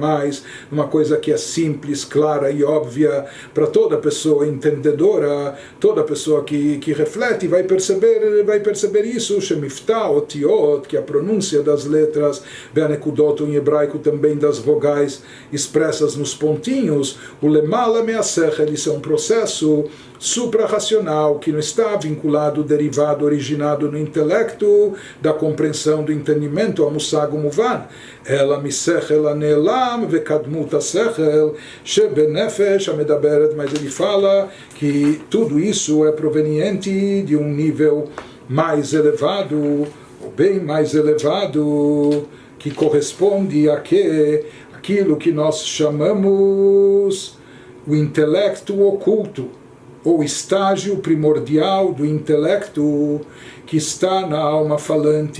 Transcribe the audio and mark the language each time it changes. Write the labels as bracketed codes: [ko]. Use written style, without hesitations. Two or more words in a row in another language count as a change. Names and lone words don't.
[pt] mais numa coisa que é simples, clara e óbvia para toda pessoa entendedora, toda pessoa que reflete vai perceber isso, [he] שמבטא, אותיות, [pt] que é a pronúncia das letras, ve'anekudot em hebraico também das vogais expressas nos pontinhos, o [he] למעלה מהשכל, [pt] isso é um processo supra-racional, que não está vinculado, derivado, originado no intelecto, da compreensão, do entendimento, a [he] מושג מובן. אלא משכל הנעלם וקדמות השכל שבנפש המדברת, mas ele fala que tudo isso é proveniente de um nível mais elevado, ou bem mais elevado, que corresponde àquilo que nós chamamos o intelecto oculto, ou estágio primordial do intelecto que está na alma falante.